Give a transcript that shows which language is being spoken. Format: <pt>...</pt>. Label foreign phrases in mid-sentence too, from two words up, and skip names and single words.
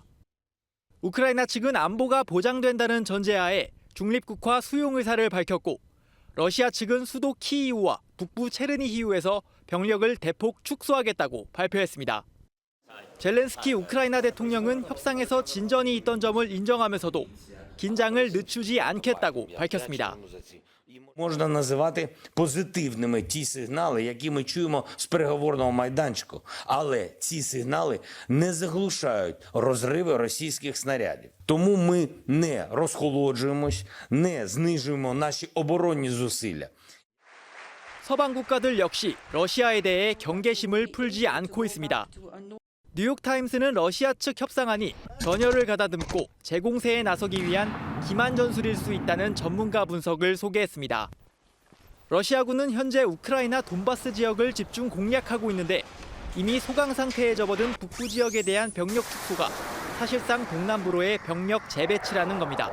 <ko>우크라이나 측은 안보가 보장된다는 전제하에 중립국화 수용 의사를 밝혔고 러시아 측은 수도 키이우와 북부 체르니히우에서 병력을 대폭 축소하겠다고 발표했습니다. 젤렌스키 우크라이나 대통령은 협상에서 진전이 있던 점을 인정하면서도 긴장을 늦추지 않겠다고 밝혔습니다.</ko> <uk>Можна називати позитивними ті сигнали, які ми чуємо з переговорного майданчику. Але ці сигнали не заглушають розриви російських снарядів. Тому ми не розхолоджуємось, не знижуємо наші оборонні зусилля.</uk> <ko>서방 국가들 역시 러시아에 대해 경계심을 풀지 않고 있습니다. 뉴욕타임스는 러시아 측 협상안이 전열을 가다듬고 재공세에 나서기 위한 기만 전술일 수 있다는 전문가 분석을 소개했습니다. 러시아군은 현재 우크라이나 돈바스 지역을 집중 공략하고 있는데 이미 소강 상태에 접어든 북부 지역에 대한 병력 축소가 사실상 동남부로의 병력 재배치라는 겁니다.</ko>